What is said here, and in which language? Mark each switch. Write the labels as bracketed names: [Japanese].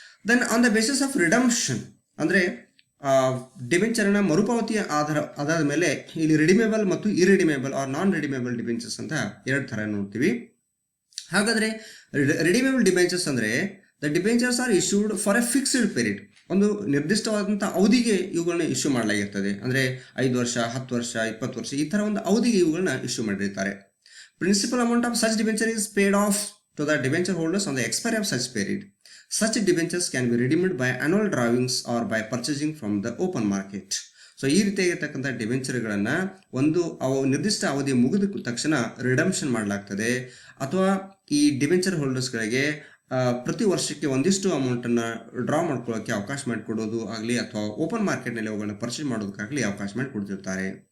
[English] then on the basis of redemption [Kannada] ಅಂದರೆ ಡಿಬೆಂಚರ್ನ ಮರುಪಾವತಿಯ ಆಧಾರದ ಮೇಲೆ ಇಲ್ಲಿ ರಿಡಿಮೇಬಲ್ ಮತ್ತು ಇರಿಡಿಮೇಬಲ್ ಆರ್ ನಾನ್ ರಿಡಿಮೇಬಲ್ ಡಿಬೆಂಚರ್ಸ್ ಅಂತ 2 ಥರ ನೋಡ್ತೀವಿ. ಹಾಗಾದರೆ ರಿಡಿಮೇಬಲ್ ಡಿಬೆಂಚರ್ಸ್ ಅಂದರೆ [English] the debentures are issued for a fixed period, [Kannada] ಒಂದು ನಿರ್ದಿಷ್ಟವಾದಂಥ ಅವಧಿಗೆ ಇವುಗಳನ್ನ ಇಶ್ಯೂ ಮಾಡಲಾಗಿರ್ತದೆ. ಅಂದರೆ 5 ವರ್ಷ, 10 ವರ್ಷ, 20 ವರ್ಷ ಈ ಥರ ಒಂದು ಅವಧಿಗೆ ಇವುಗಳನ್ನ ಇಶ್ಯೂ ಮಾಡಿರ್ತಾರೆ. [English] Principal amount of such debenture is paid off to the debenture holders on the expiry of such period. Such debentures can be redeemed by annual drawings or by purchasing from the open market. [Kannada] So ಈ ರೀತಿಯಾಗಿರ್ತಕ್ಕಂಥ ಡಿಬೆಂಚರ್ಗಳನ್ನು ಒಂದು ನಿರ್ದಿಷ್ಟ ಅವಧಿ ಮುಗಿದ ತಕ್ಷಣ redemption ಮಾಡಲಾಗ್ತದೆ, ಅಥವಾ ಈ ಡಿಬೆಂಚರ್ ಹೋಲ್ಡರ್ಸ್ಗಳಿಗೆ ಪ್ರತಿ ವರ್ಷಕ್ಕೆ ಒಂದಿಷ್ಟು ಅಮೌಂಟನ್ನು ಡ್ರಾ ಮಾಡ್ಕೊಳ್ಳೋಕ್ಕೆ ಅವಕಾಶ ಮಾಡಿಕೊಡೋದು ಆಗಲಿ, ಅಥವಾ ಓಪನ್ ಮಾರ್ಕೆಟ್ನಲ್ಲಿ ಅವುಗಳನ್ನ ಪರ್ಚೇಸ್ ಮಾಡೋದಕ್ಕಾಗಲಿ ಅವಕಾಶ ಮಾಡಿಕೊಡ್ತಿರ್ತಾರೆ.